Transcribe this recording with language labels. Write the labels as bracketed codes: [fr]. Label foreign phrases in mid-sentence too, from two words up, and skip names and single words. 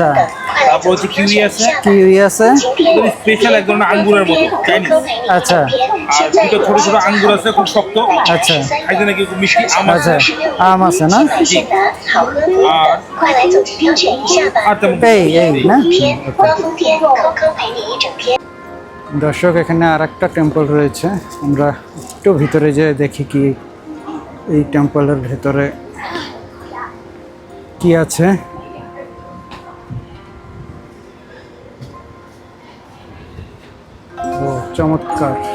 [bn] তারপর হচ্ছে কিউই আছে, কিউই আছে, স্পেশাল এক ধরনের আঙ্গুরের মতো চাইনিজ। আচ্ছা আর দুটো ছোট ছোট আঙ্গুর আছে, খুব শক্ত, আচ্ছা খাইতে নাকি খুব মিষ্টি। আম আচ্ছা, আছে, আম আছে না? আর আর তেমন এই না? [zh] 刮风天，Coco 陪你一整天。 [bn] দর্শক, এখানে আর একটা টেম্পল রয়েছে, আমরা একটু ভিতরে যেয়ে দেখি কি এই টেম্পলের ভেতরে কি আছে। ও চমৎকার!